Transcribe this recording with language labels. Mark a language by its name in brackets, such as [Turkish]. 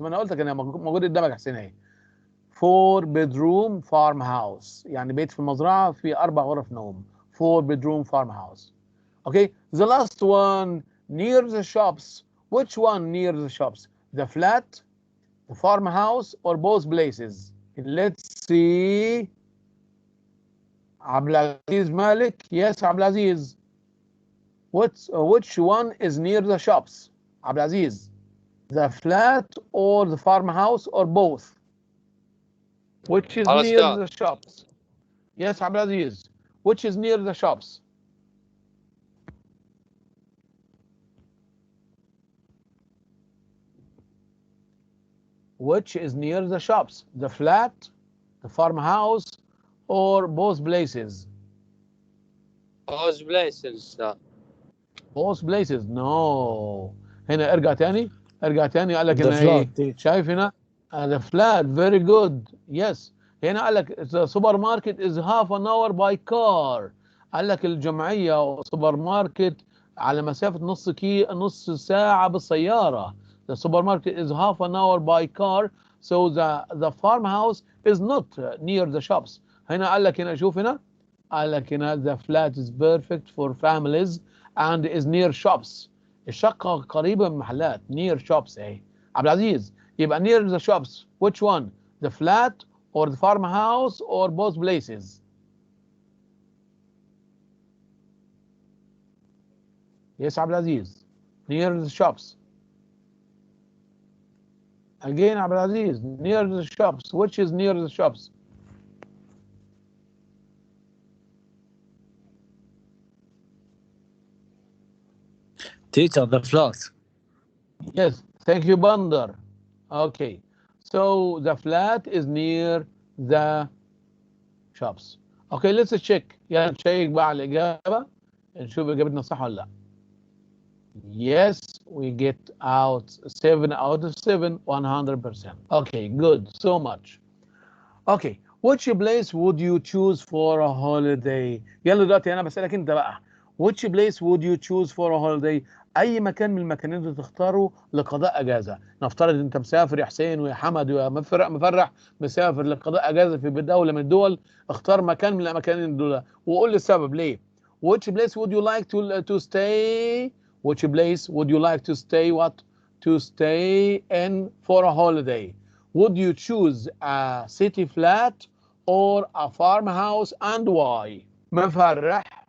[Arabic] ما انا قلت لك انا موجود قدامك حسين اهي. [English] 4 bedroom farmhouse، [Arabic] يعني بيت في المزرعة في 4 غرف نوم. [English] 4 bedroom farmhouse. Okay, the last one near the shops. Which one near the shops? The flat, the farmhouse, or both places? Let's see. Abdulaziz Malik. Yes, Abdulaziz. Which one is near the shops? Abdulaziz. The flat or the farmhouse or both? Which is near the shops? Yes, Abdulaziz. Which is near the shops? Which is near the shops? The flat, the farmhouse, or both places? Both places. Both places. No. [Arabic] هنا ارجع تاني قال لك هنا ايه؟ شايف هنا؟ [English] The flat. Very good. Yes. [Arabic] هنا قال لك [English] the supermarket is half an hour by car. [Arabic] قال لك الجمعية سوبر ماركت على مسافة نص ساعة بالسيارة. [English] The supermarket is half an hour by car, so the farmhouse is not near the shops. [Arabic] هنا قال لك هنا [English] شوف هنا قال لك هنا the flat is perfect for families and is near shops. [Arabic] الشقة قريبة من المحلات. [English] near shops [Arabic] اهي. عبد العزيز يبقى [English] near the shops. Which one? The flat or the farmhouse or both places? Yes, عبد العزيز. Near the shops. Again, Abdulaziz, near the shops. Which is near the shops? Teacher, the flat. Yes, thank you, Bandar. Okay, so the flat is near the shops. Okay, let's check. [Arabic] يلا نشيك بقى على الإجابة نشوف إجابتنا صح ولا لا. [English] Yes, we get out 7 out of 7, 100%. Okay, good, so much. Okay, which place would you choose for a holiday? [Arabic] يلا دلوقتي أنا بسألك أنت بقى. [English] Which place would you choose for a holiday? [Arabic] أي مكان من المكانين اللي تختاره لقضاء أجازة. نفترض أنت مسافر يا حسين ويا حمد ويا مفرح مسافر لقضاء أجازة في دولة من الدول. اختار مكان من المكانين دول وقول لي السبب ليه. [English] Which place would you like to stay? Which place would you like to stay? To stay in for a holiday? Would you choose a city flat or a farmhouse and why? [Arabic] مفرح.